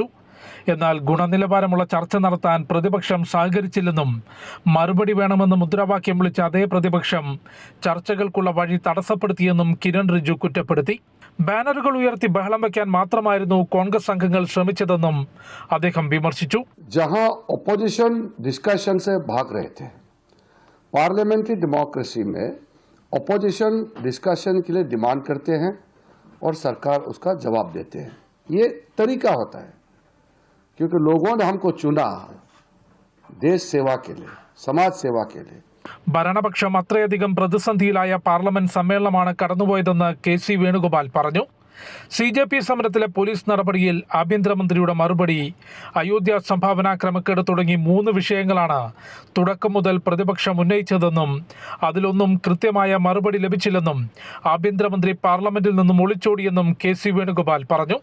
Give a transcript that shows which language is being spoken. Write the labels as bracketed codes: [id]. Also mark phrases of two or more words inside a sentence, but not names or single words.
[ml] എന്നാൽ ഗുണനിലവാരമുള്ള ചർച്ച നടത്താൻ പ്രതിപക്ഷം സഹകരിച്ചില്ലെന്നും മറുപടി വേണമെന്ന് മുദ്രാവാക്യം വിളിച്ച അതേ പ്രതിപക്ഷം ചർച്ചകൾക്കുള്ള വഴി തടസ്സപ്പെടുത്തിയെന്നും കിരൺ റിജിജു കുറ്റപ്പെടുത്തി. ബാനറുകൾ ഉയർത്തി ബഹളം വയ്ക്കാൻ മാത്രമായിരുന്നു കോൺഗ്രസ് അംഗങ്ങൾ ശ്രമിച്ചതെന്നും അദ്ദേഹം വിമർശിച്ചു. [hi] जहां [en] opposition discussion [hi] से भाग रहे थे, [en] parliamentary democracy [hi] में [en] opposition discussion [hi] के लिए डिमांड करते हैं और सरकार उसका जवाब देते हैं. ये तरीका होता है क्योंकि लोगों ने हमको चुना देश सेवा के लिए, समाज सेवा के लिए. [ml] ഭരണപക്ഷം അത്രയധികം പ്രതിസന്ധിയിലായ പാർലമെന്റ് സമ്മേളനമാണ് കടന്നുപോയതെന്ന് KC വേണുഗോപാൽ പറഞ്ഞു. CJP സമരത്തിലെ പോലീസ് നടപടിയിൽ ആഭ്യന്തരമന്ത്രിയുടെ മറുപടി, അയോധ്യ സംഭാവന ക്രമക്കേട് തുടങ്ങി 3 വിഷയങ്ങളാണ് തുടക്കം മുതൽ പ്രതിപക്ഷം ഉന്നയിച്ചതെന്നും അതിലൊന്നും കൃത്യമായ മറുപടി ലഭിച്ചില്ലെന്നും ആഭ്യന്തരമന്ത്രി പാർലമെന്റിൽ നിന്നും ഒളിച്ചോടിയെന്നും KC വേണുഗോപാൽ പറഞ്ഞു.